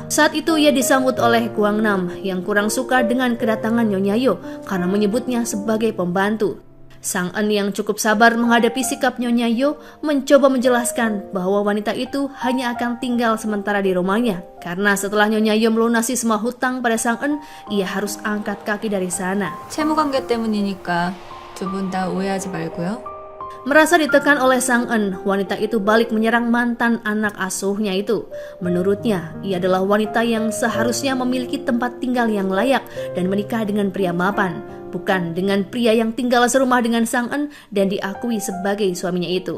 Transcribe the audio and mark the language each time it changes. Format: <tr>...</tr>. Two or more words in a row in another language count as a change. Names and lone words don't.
<id>Saat itu ia disambut oleh Gwang-nam yang kurang suka dengan kedatangan Nyonya Yo karena menyebutnya sebagai pembantu. Sang-eun yang cukup sabar menghadapi sikap Nyonya Yo mencoba menjelaskan bahwa wanita itu hanya akan tinggal sementara di rumahnya. Karena setelah Nyonya Yo melunasi semua hutang pada Sang-eun, ia harus angkat kaki dari sana.</id> <ko>채무관계 때문이니까 두 분 다 오해하지 말고요.</ko> <id>Merasa ditekan oleh Sang-eun, wanita itu balik menyerang mantan anak asuhnya itu. Menurutnya, ia adalah wanita yang seharusnya memiliki tempat tinggal yang layak dan menikah dengan pria mapan, bukan dengan pria yang tinggal serumah dengan Sang-eun dan diakui sebagai suaminya itu.</id>